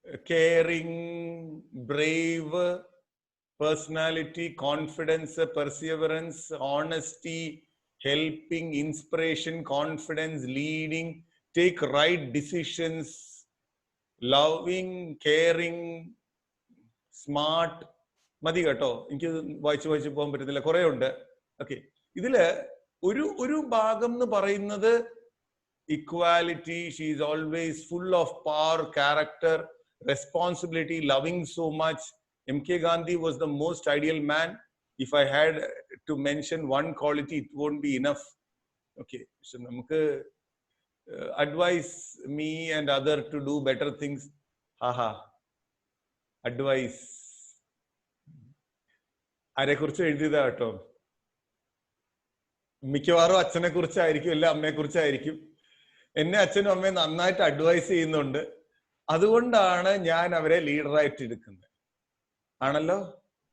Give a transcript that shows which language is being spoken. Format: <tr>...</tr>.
<en>Caring, brave, personality, confidence, perseverance, honesty, helping, inspiration, confidence, leading, take right decisions, loving, caring, smart.</en> <ml>മതി കേട്ടോ, എനിക്ക് വായിച്ചു പോകാൻ പറ്റുന്നില്ല, കുറെ ഉണ്ട്. ഓക്കെ, ഇതില് ഒരു ഭാഗം എന്ന് പറയുന്നത് equality.</ml> <en>She is always full of power, character, responsibility, loving so much. M.K. Gandhi was the most ideal man. If I had to mention one quality, it won't be enough. Okay, so namukku advise me and other to do better things.</en> <ml>Advice ആരെ കുറിച്ച് എഴുതിയതാ കേട്ടോ. മിക്കവാറും അച്ഛനെ കുറിച്ചായിരിക്കും, അല്ല അമ്മയെ കുറിച്ചായിരിക്കും. എന്നെ അച്ഛനും അമ്മയും നന്നായിട്ട് അഡ്വൈസ് ചെയ്യുന്നുണ്ട്. അതുകൊണ്ടാണ് ഞാൻ അവരെ ലീഡറായിട്ട് എടുക്കുന്നത്. ആണല്ലോ?</ml>